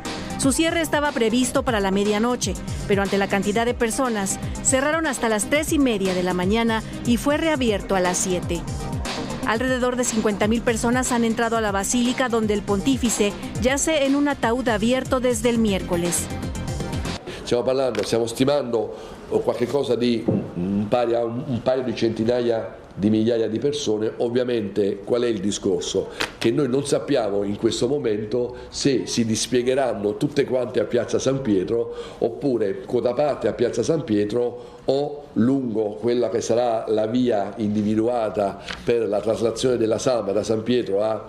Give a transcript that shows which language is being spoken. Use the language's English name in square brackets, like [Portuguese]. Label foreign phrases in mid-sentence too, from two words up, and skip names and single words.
[Spanish] Su cierre estaba previsto para la medianoche, pero ante la cantidad de personas, cerraron hasta las 3:30 de la mañana y fue reabierto a las 7. Alrededor de 50,000 personas han entrado a la basílica, donde el pontífice yace en un ataúd abierto desde el miércoles. [Italian] Stiamo stimando qualche cosa di pari a un paio di centinaia di migliaia di persone. Ovviamente qual è il discorso? Che noi non sappiamo in questo momento se si dispiegheranno tutte quante a Piazza San Pietro oppure quota parte a Piazza San Pietro o lungo quella che sarà la via individuata per la traslazione della salma da San Pietro a...